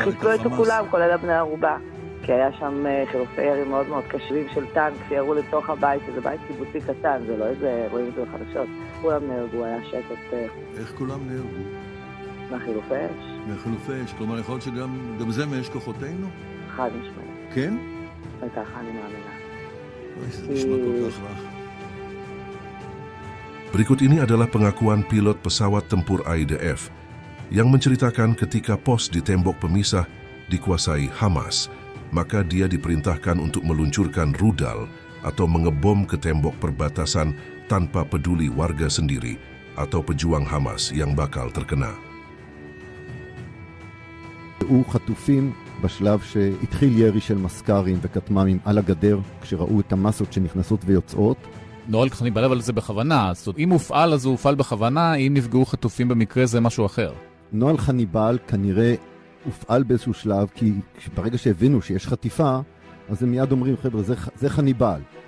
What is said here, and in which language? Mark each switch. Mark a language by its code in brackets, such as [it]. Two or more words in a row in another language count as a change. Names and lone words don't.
[he] הם חיסלו את כולם, כולל בני ערובה. כי היה שם חילופי ירי מאוד מאוד קשים של טנק שירו לתוך הבית, שזה בית קיבוצי קטן, זה לא איזה, רואים את זה בחדשות. כולם נהרגו, היה שקט. איך כולם נהרגו? מהחילופי אש. מהחילופי אש, כלומר יכול להיות שגם זה מאש כוחותינו? חד משמעית. כן? וככה אני מאמינה. זה נשמע כל כך רע. [id] Berikut ini adalah pengakuan pilot pesawat tempur IDF yang menceritakan ketika pos di tembok pemisah dikuasai Hamas, maka dia diperintahkan untuk meluncurkan rudal atau mengebom ke tembok perbatasan tanpa peduli warga sendiri atau pejuang Hamas yang bakal terkena. [he] היו חטופים בשלב שהתחיל ירי של מסקרים וכתמ"מים על הגדר, כשראו את המסות שנכנסות ויוצאות. נוהל חניבל אבל זה בכוונה, זאת אומרת, אם הופעל אז הוא הופעל בכוונה, אם נפגעו חטופים במקרה זה משהו אחר. נוהל חניבל כנראה הופעל באיזשהו שלב, כי ברגע שהבינו שיש חטיפה, אז הם מיד אומרים, חבר'ה, זה חניבל.